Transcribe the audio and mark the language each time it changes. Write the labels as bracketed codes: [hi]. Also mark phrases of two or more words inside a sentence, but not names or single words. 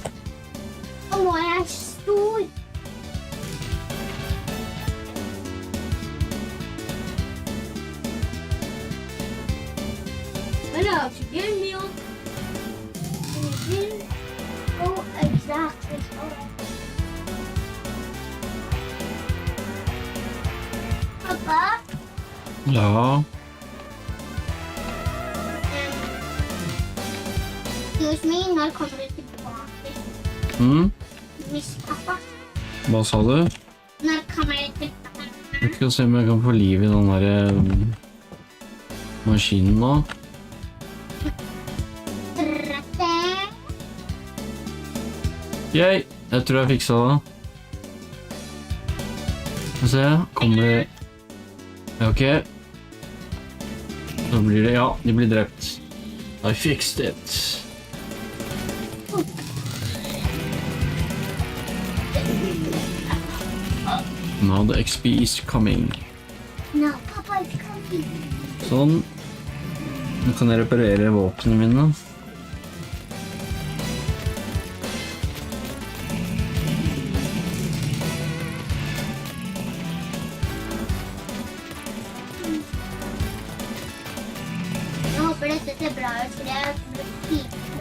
[no] Og nå er jeg stor. Men jeg har ikke milk. [en] Oh, exactly. [no] Pappa? Ja. [en] Excuse me, [no] når kommer du tilbake? [en] Miss pappa? [no] Hva sa du? Når kommer du tilbake? Jeg skal se om jeg kan få liv i den der maskinen nå. Yay! Jeg tror jeg fiksa det. Skal se, kommer det... Ok. Så blir det, ja, de blir drept. [en] I fixed it. Now the XP is coming. No, Papa is coming. [no] Sånn. Nå kan jeg reparere våpnene mine. Jeg håper dette ser bra ut, for jeg blir fint.